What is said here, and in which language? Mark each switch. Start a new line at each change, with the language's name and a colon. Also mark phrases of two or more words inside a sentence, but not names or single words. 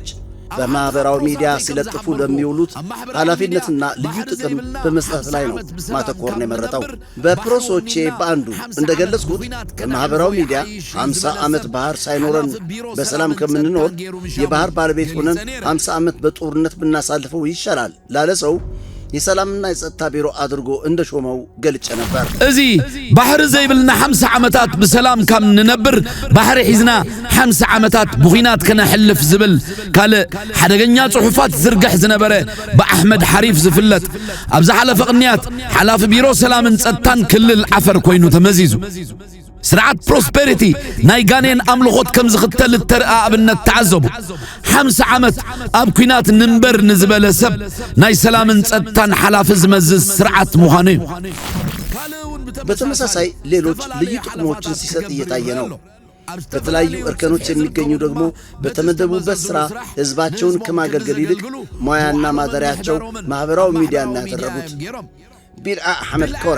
Amharic: በማኅበራዊ ሚዲያ ሲለጥፉ ለሚውሉት ኃላፊነትና ልዩ ጥቅም በመስጠት ላይ ነው ማተኮርን የመረጠው። በፕሮሶቼ በአንዱ እንደገለጽኩት በማኅበራዊ ሚዲያ 50 ዓመት ባህር ሳይኖረን በሰላም ከምንኖር የባህር ባለቤት ሆነን 50 ዓመት በጦርነት ብናሳልፈው ይሻላል ላለ ሰው የሰላምና የጸጥታ ቢሮ አድርጎ እንደሾመው ገልጬ ነበር።
Tigrinya: እዚ ባህር ዘይብልና 50 ዓመታት በሰላም ከም ንነብር ባህር ሒዝና 50 ዓመታት ብኹናት ከነሕልፍ ዝብል ካለ ሓደገኛ ጽሑፋት ዝርግሕ ዝነበረ በአሕመድ ሓሪፍ ዝፍለጥ ኣብዛ ሓለፈ ቅንያት ሓላፊ ቢሮ ሰላምን ጸጥታን ክልል ዓፈር ኮይኑ ተመዚዙ ስርዓት ፕሮስፔሪቲ ናይ ጋኔን ኣምልኾት ከም ዝኽተል ተርአ ኣብነት ተዓዘቡ 50 ዓመት ኣብ ኩናት ንንበር ንዝበለ ሰብ ናይ ሰላምን ጸጥታን ሓላፊ ዝመዝዝ ስርዓት ምዃኑ እዩ።
Amharic: በተመሳሳይ ሌሎች ልዩ ጥቅሞችን ሲሰጥ እየታየ ነው። በተለያዩ እርከኖች የሚገኙ ደግሞ በተመደቡበት ሥራ ሕዝባቸውን ከማገልገል ይልቅ ሙያና ማደሪያቸው ማኅበራዊ ሚዲያን ያደረጉት ቢልዓ አሕመድ ኮረ